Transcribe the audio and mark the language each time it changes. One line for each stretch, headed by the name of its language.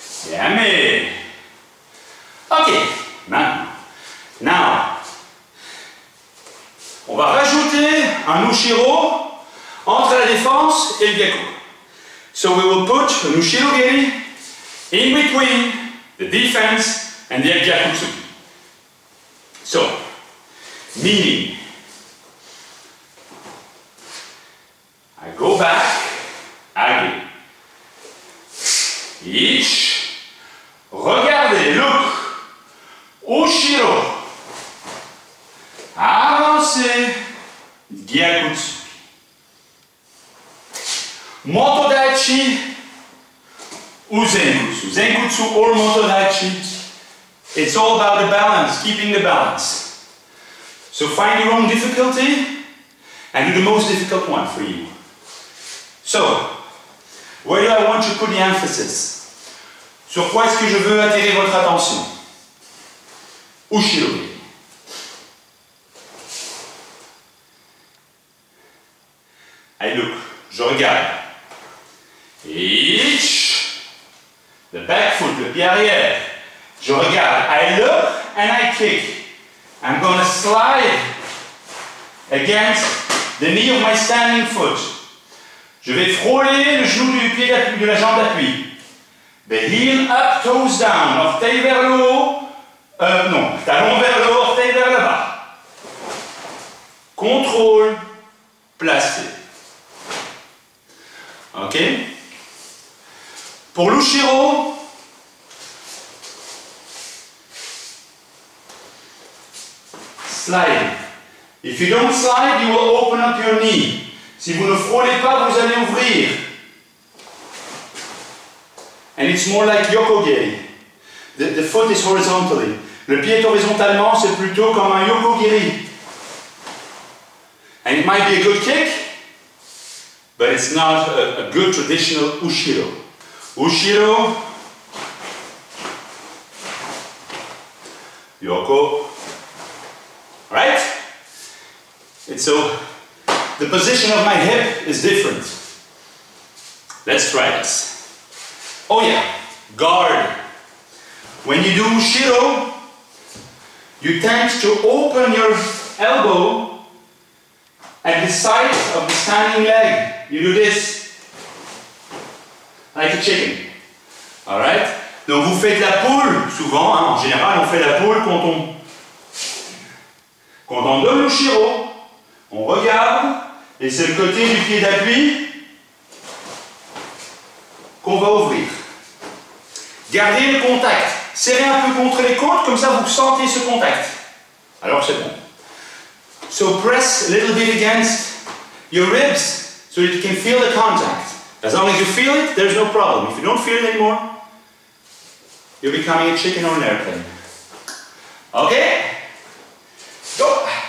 French: Yame. Ok, maintenant, on va rajouter un Ushiro entre la défense et le Gyaku.
English: So we will put an Ushiro Geri in between the defense and the Gyakutsuki. So, meaning, I go back, Age.
French: Ich. Regardez,
English: look
French: Ushiro. Avancez. Gyakutsu. Motodaichi. Ou Zenkutsu.
English: Zenkutsu or Motodaichi. It's all about the balance, keeping the balance. So find your own difficulty and do the most difficult one for you. So, where do I want to put the emphasis?
French: Sur quoi est-ce que je veux attirer votre attention? Ushiro. Allez,
English: look,
French: je regarde. Each. Le
English: back foot,
French: le pied arrière. Je regarde.
English: I look and I kick. I'm going to slide against the knee of my standing foot.
French: Je vais frôler le genou du pied d'appui, de la jambe d'appui.
English: The heel up, toes down.
French: Orteil vers le haut. Non, talon vers le haut, orteil vers le bas. Contrôle, placé. Ok? Pour l'Ushiro,
English: slide. If you don't slide, you will open up your knee.
French: Si vous ne frôlez pas, vous allez ouvrir.
English: And it's more like yokogiri. The foot is horizontally.
French: Le pied est horizontalement, c'est plutôt comme un yokogiri.
English: And it might be a good kick, but it's not a good traditional Ushiro. Ushiro, Yoko, right? And so the position of my hip is different. Let's try this. Oh yeah, guard. When you do Ushiro, you tend to open your elbow at the side of the standing leg. You do this, like a chicken. Alright?
French: Donc vous faites la poule, souvent, hein, en général, on fait la poule quand on donne le Ushiro, on regarde, et c'est le côté du pied d'appui qu'on va ouvrir. Gardez le contact. Serrez un peu contre les côtes, comme ça vous sentez ce contact. Alors c'est bon.
English: So press a little bit against your ribs so that you can feel the contact. As long as you feel it, there's no problem. If you don't feel it anymore, you're becoming a chicken on an airplane. Okay? Go!